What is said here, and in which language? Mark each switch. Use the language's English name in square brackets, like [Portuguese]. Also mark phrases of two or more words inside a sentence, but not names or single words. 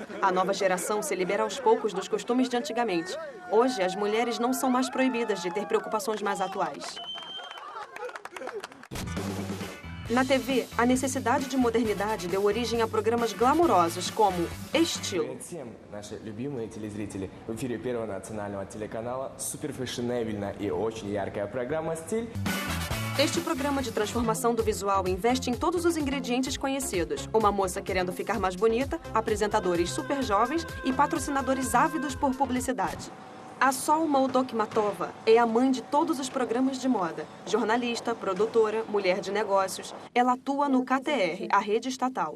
[Portuguese] A nova geração se libera aos poucos dos costumes de antigamente. Hoje, as mulheres não são mais proibidas de ter preocupações mais atuais. Na TV, a necessidade de modernidade deu origem a programas glamourosos como Estilo. [Russian] Наши любимые телезрители, в эфире Первого национального телеканала суперфэшнебельная и очень яркая программа «Стиль». [Portuguese] Este programa de transformação do visual investe em todos os ingredientes conhecidos. Uma moça querendo ficar mais bonita, apresentadores super jovens e patrocinadores ávidos por publicidade. A Sol Moldokmatova é a mãe de todos os programas de moda. Jornalista, produtora, mulher de negócios. Ela atua no KTR, a rede estatal.